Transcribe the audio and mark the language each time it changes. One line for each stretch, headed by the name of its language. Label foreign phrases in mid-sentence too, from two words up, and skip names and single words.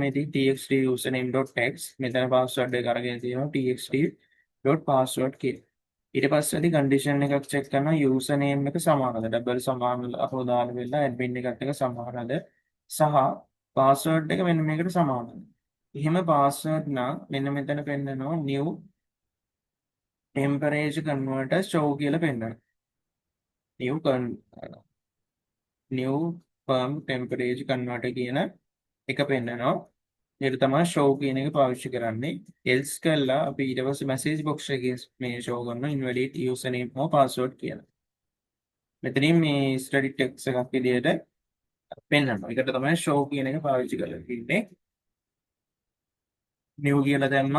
Sinhala: මේ txt username.text මෙතන password එක අරගෙන තියෙනවා txt.password කියලා. ඊට පස්සේදී condition එකක් check කරනවා username එක සමානද double සමාන අපෝ දාලා වෙලා admin එකත් එක්ක සමානද සහ password එක මෙන්න මේකට සමානද. එහෙම password නම් මෙන්න මෙතන පෙන්නනවා
English: new temperature converter show
Sinhala: කියලා පෙන්නනවා.
English: new new firm temperature converter
Sinhala: කියන එක පෙන්නනවා. ඒක තමයි show කියන එක පාවිච්චි කරන්නේ. else කළා අපි ඊට පස්සේ message box එකේ මේ show කරනවා
English: invalid username or password
Sinhala: කියලා. මෙතනින් මේ static text එකක් විදියට පෙන්වනවා. ඒකට තමයි show කියන එක පාවිච්චි කරලා තියෙන්නේ. new කියලා දැම්මා.